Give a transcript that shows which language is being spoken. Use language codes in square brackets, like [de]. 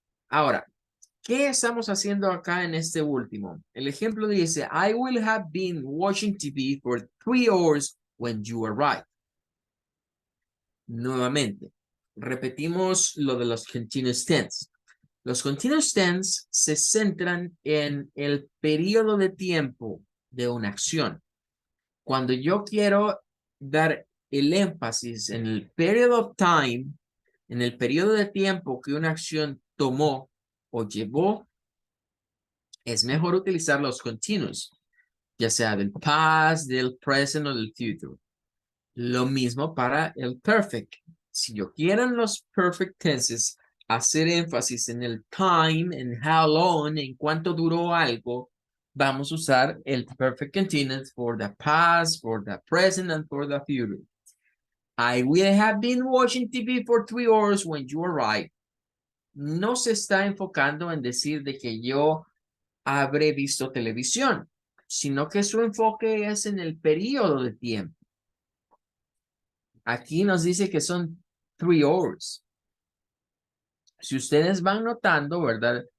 [es] Ahora, ¿qué estamos haciendo acá en este último? El ejemplo dice, [en] I will have been watching TV for 3 hours when you arrived. [es] Nuevamente, repetimos lo de los continuous tense. Los continuous tense se centran en el periodo de tiempo de una acción. Cuando yo quiero dar el énfasis en el period of time, en el periodo de tiempo que una acción tomó o llevó, es mejor utilizar los continuous, ya sea del past, del present o del future. Lo mismo para el perfect. Si yo quiero en los perfect tenses hacer énfasis en el time, en how long, en cuánto duró algo, vamos a usar el perfect continuous [en] for the past, for the present, and for the future. I will have been watching TV for 3 hours when you arrived. [es] No se está enfocando en decir de que yo habré visto televisión, sino que su enfoque es en el periodo de tiempo. Aquí nos dice que son 3 hours. Si ustedes van notando, ¿verdad?